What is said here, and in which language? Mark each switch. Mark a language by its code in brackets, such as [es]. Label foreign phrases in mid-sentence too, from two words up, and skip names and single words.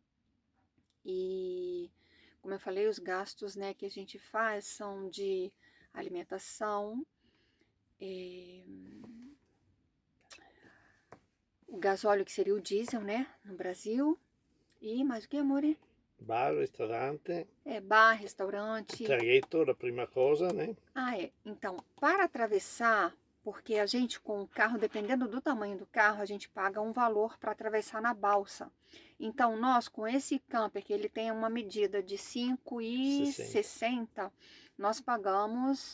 [pt] E, como eu falei, os gastos, né, que a gente faz são de alimentação, o gasóleo, que seria o diesel, né, no Brasil. E mais o que, amore? [it] Bar, ristorante, [pt] Bar, restaurante. [it] traghetto, la prima cosa, [pt] né? Então, para atravessar, porque a gente com o carro, dependendo do tamanho do carro, a gente paga um valor para atravessar na balsa. Então, nós com esse camper, que ele tem uma medida de 5,60, nós pagamos,